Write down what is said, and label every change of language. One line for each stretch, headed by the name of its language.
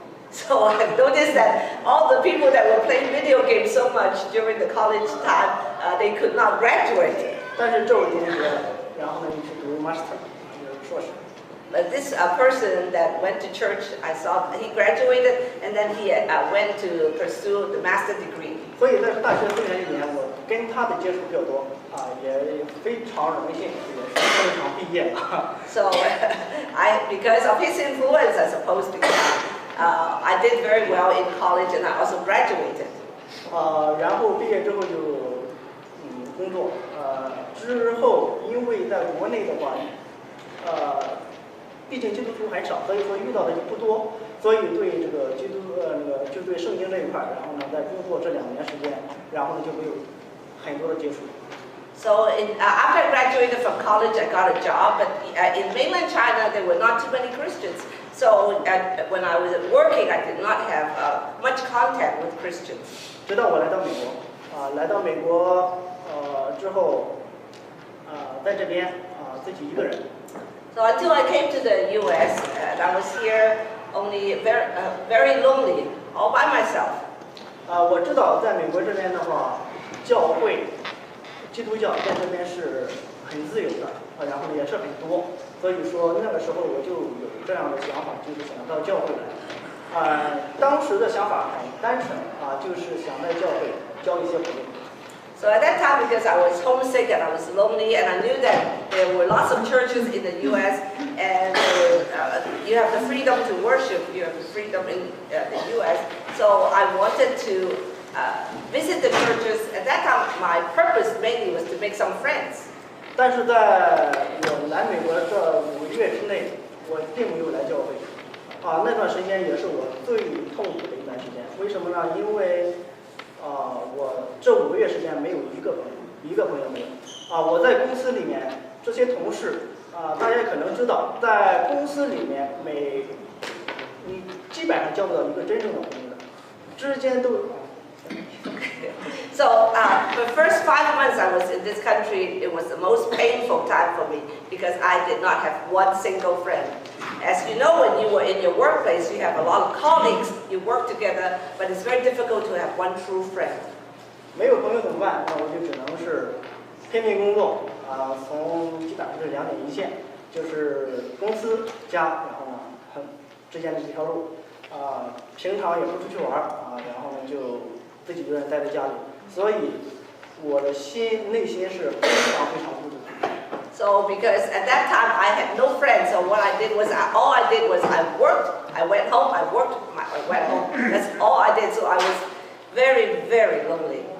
English: So I noticed that all the people that were playing video games so much during the college time, they could not graduate.
Chinese: 但是这位同学，然后呢去读 master， 就是硕士。
English: But this person that went to church, I saw he graduated and then he went to pursue the master degree.
Chinese: 所以在大学4年里面，我跟他的接触比较多也非常荣幸，也是正常毕业了。
English: So because of his influence, I suppose, I did very well in college and I also graduated.
Chinese: 然后毕业之后就工作，之后因为在国内的话，毕竟基督徒很少，所以说遇到的就不多，所以对这个就对圣经这一块，然后呢在工作这2年时间，然后呢就没有很多的接触。
English: So after I graduated from college, I got a job, but in mainland China there were not too many Christians. So when I was working, I did not have much contact with Christians.
Chinese: 直到我来到美国，来到美国之后，在这边自己一个人。
English: So until I came to the U.S., and I was here only very lonely, all by myself.
Chinese: 我知道在美国这边的话，教会基督教在这边是很自由的，然后也是很多，所以说那个时候我就有这样的想法，就是想到教会来。当时的想法很单纯就是想在教会交一些朋友。
English: So at that time, because I was homesick and I was lonely, and I knew that there were lots of churches in the U.S. and you have the freedom to worship, you have the freedom in the U.S. So I wanted to visit the churches. At that time, my purpose mainly was to make some friends.
Chinese: 但是在我来美国这5个月之内，我并没有来教会。那段时间也是我最痛苦的一段时间。为什么呢？因为我这5个月时间没有一个朋友没有。我在公司里面这些同事大家可能知道，在公司里面你基本上交不到一个真正的朋友的，之间都。
English: So the first 5 months I was in this country, it was the most painful time for me because I did not have one single friend. As you know, when you were in your workplace, you have a lot of colleagues, you work together, but it's very difficult to have one true friend.
Chinese: 没有朋友怎么办？那我就只能是拼命工作从基本上是2点一线，就是公司家，然后呢之间的一条路平常也不出去玩然后呢就自己一个人待在家里，所以我的内心是非常非常孤独。
English: So because at that time I had no friends, so what I did was I worked, I went home, I worked, I went home. That's all I did. So I was very, very lonely.